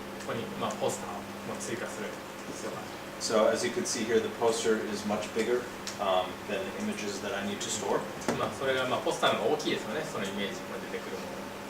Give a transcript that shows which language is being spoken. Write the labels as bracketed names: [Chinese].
[Japanese] ここに、ポスターを追加する必要がある。 [English] So as you can see here, the poster is much bigger than the images that I need to store. [Japanese] それがポスターの方が大きいですよね、そのイメージが出てくるもの。